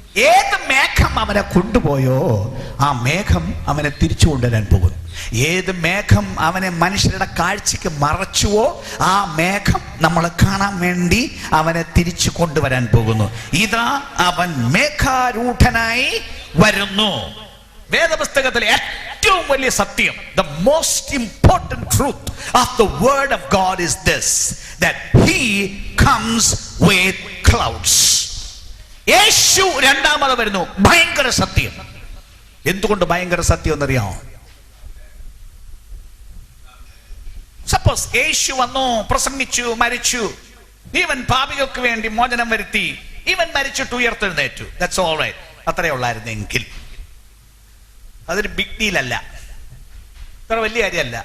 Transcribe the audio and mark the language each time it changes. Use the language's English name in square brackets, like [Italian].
[Malayalam] ഏത് മേഘം അവനെ കൊണ്ടുപോയോ ആ മേഘം അവനെ തിരിച്ചു കൊണ്ടുവരാൻ പോകുന്നു. ഏത് മേഘം അവനെ മനുഷ്യരുടെ കാഴ്ചയ്ക്ക് മറച്ചുവോ ആ മേഘം നമ്മളെ കാണാൻ വേണ്ടി അവനെ തിരിച്ചു കൊണ്ടുവരാൻ പോകുന്നു. ഇതാ അവൻ മേഘാരൂഢനായി വരുന്നു. വേദപുസ്തകത്തിലെ ഏറ്റവും വലിയ സത്യം, [English] the most important truth of the word of God is this, that he comes with clouds. [Malayalam] യേശു രണ്ടാമത് വരുന്നു. ഭയങ്കര സത്യം. എന്തുകൊണ്ട് ഭയങ്കര സത്യം എന്നറിയാമോ? സപ്പോസ് യേശു വന്നു, പ്രസംഗിച്ചു, മരിച്ചു, ഇവൻ പാപികൾക്ക് വേണ്ടി മോചനം വരുത്തി, ഇവൻ മരിച്ചിട്ട് ഉയർത്തെഴുന്നേറ്റു, [English] that's all right, [Malayalam] അത്രേ ഉള്ളായിരുന്നെങ്കിൽ അതൊരു ബിഗ് ഡീൽ അല്ല, അത്ര വലിയ കാര്യമല്ല.